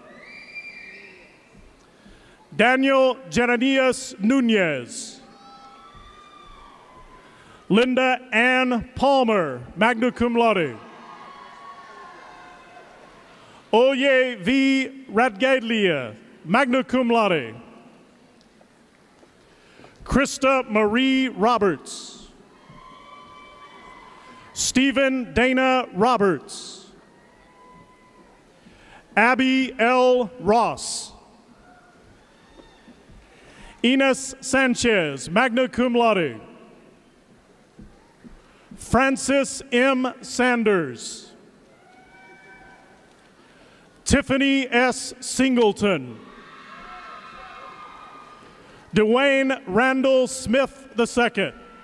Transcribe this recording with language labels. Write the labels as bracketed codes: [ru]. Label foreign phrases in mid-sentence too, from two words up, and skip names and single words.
[en] Daniel Jeremias Nunez. Linda Ann Palmer, [la] magna cum laude. [en] Oye V. [la] Radgaglia, magna cum laude. [en] Krista Marie Roberts. Stephen Dana Roberts. Abby L. Ross. Ines Sanchez, [la] magna cum laude. [en] Francis M. Sanders. Tiffany S. Singleton. Dwayne Randall Smith II.